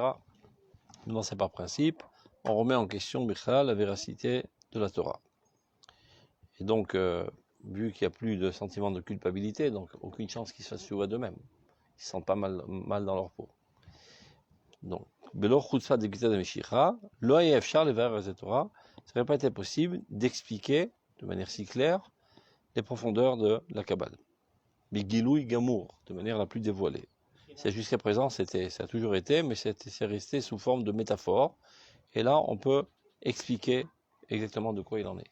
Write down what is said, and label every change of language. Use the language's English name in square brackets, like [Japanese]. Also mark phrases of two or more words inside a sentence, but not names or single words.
[French] Non, c'est par principe. On remet en question la véracité de la Torah. Et donc, vu qu'il n'y a plus de sentiment de culpabilité, donc aucune chance qu'ils se fassent chouva d'eux-mêmes. Ils se sentent pas mal dans leur peau. [Hebrew] Donc, בלא חוצפה דעקבתא דמשיחא, לא היה אפשר לבאר רזי תורה, [French] ça n'aurait pas été possible d'expliquer de manière si claire les profondeurs de la Kabbale. [Hebrew] בגילוי גמור, [French] de manière la plus dévoilée. C'est jusqu'à présent, ça a toujours été, mais c'est resté sous forme de métaphore. Et là, on peut expliquer exactement de quoi il en est.